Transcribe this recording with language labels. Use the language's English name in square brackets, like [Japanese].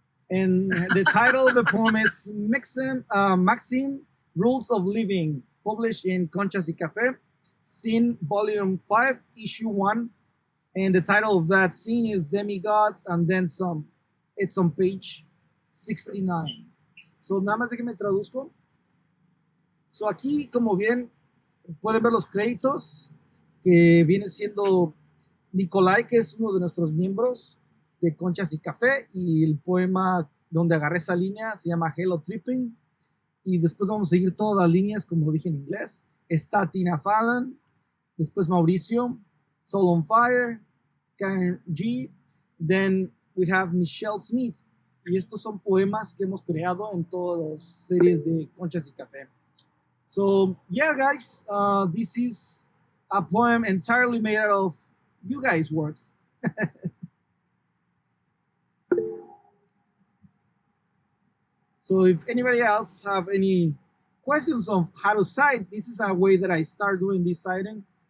[English] And the title of the poem is Maxim Rules of Living, published in Conchas y Café, scene volume 5, issue 1. And the title of that scene is Demigods and Then Some. It's on page 69. [Spanish] So, nada más de que me traduzco. So, aquí, como bien pueden ver los créditos, que viene siendo Nicolai, que es uno de nuestros miembros de Conchas y Café, y el poema donde agarré esa línea se llama Hello Tripping, y después vamos a seguir todas las líneas, como dije en inglés. Está Tina Fallon, después Mauricio, Soul on Fire, Karen G, [English] then we have [Spanish] Michelle Smith, y estos son poemas que hemos creado en todas las series de Conchas y Café. [English] So, yeah, guys, this is a poem entirely made out of you guys' work. So if anybody else have any questions on how to cite, this is a way that I start doing this citing.